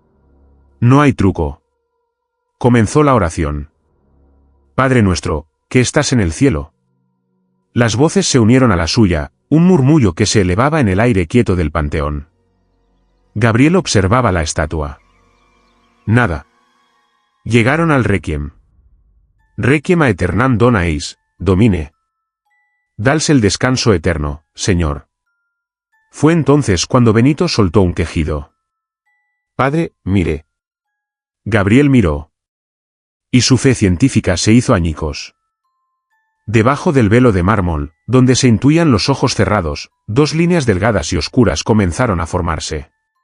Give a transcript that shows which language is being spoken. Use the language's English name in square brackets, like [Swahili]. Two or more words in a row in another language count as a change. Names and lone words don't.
[Spanish] No hay truco. Comenzó la oración. Padre nuestro, que estás en el cielo. Las voces se unieron a la suya, un murmullo que se elevaba en el aire quieto del panteón. Gabriel observaba la estatua. Nada. Llegaron al requiem. [Latin] Requiem a aeternam dona eis, domine. [Spanish] Dals el descanso eterno, Señor. Fue entonces cuando Benito soltó un quejido. Padre, mire. Gabriel miró. Y su fe científica se hizo añicos. Debajo del velo de mármol, donde se intuían los ojos cerrados, dos líneas delgadas y oscuras comenzaron a formarse.